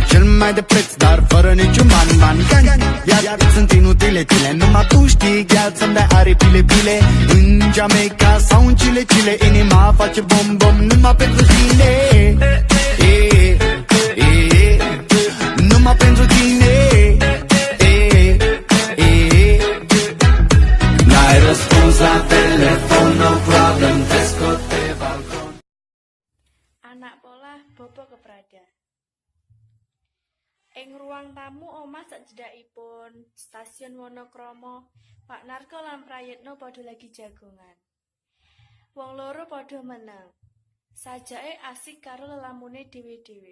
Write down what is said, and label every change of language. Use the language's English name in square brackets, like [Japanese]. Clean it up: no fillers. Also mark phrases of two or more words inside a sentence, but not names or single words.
[Romanian] cel mai de preț, dar fără niciun ban Iar sunt inutile, numai tu știi, chiar să-mi dai aripile în Jamaica sau în Chile, inima face bom numai pentru tine numai pentru tine N-ai răspuns la telefon, [English] no problem, [Romanian] te scot pe balcon. Anak pola bobo keprada. [Javanese] Ing ruang tamu omah sakjedakipun stasiun Wonokromo, Pak Narko lan Prayitno padha lagi jagongan. Wong loro padha meneng. Sajake asik karo lelamune dhewe-dhewe.